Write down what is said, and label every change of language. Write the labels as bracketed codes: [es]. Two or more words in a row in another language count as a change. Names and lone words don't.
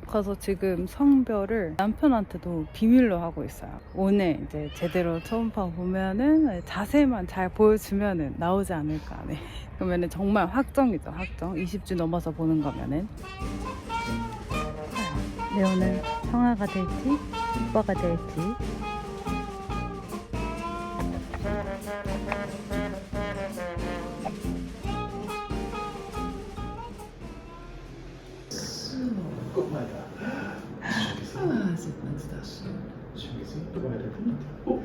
[ko] 그래서 지금 성별을 남편한테도 비밀로 하고 있어요. 오늘 이제 제대로 초음파 보면은 자세만 잘 보여주면은 나오지 않을까. 네. 그러면은 정말 확정이죠. 확정. 20주 넘어서 보는 거면은. 레오는 형아가 될지 오빠가 될지. [de] Guck mal da. Ah, sieht man das schon. Schön gesehen. Guck mal, der Punkt. Oh.